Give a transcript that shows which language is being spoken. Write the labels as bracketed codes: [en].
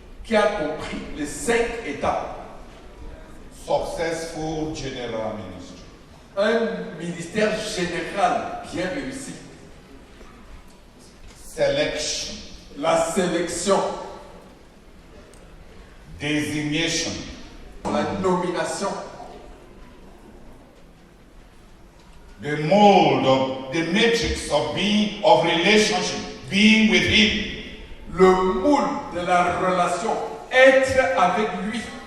[fr] Qui a compris les 5 étapes? [en] Successful general ministry. [fr] Un ministère général bien réussi. [en] Selection. [fr] La sélection. [en] Designation. [fr] La nomination. [en] The mold of the matrix of relationship, being with him. [fr] Le moule de la relation, être avec lui.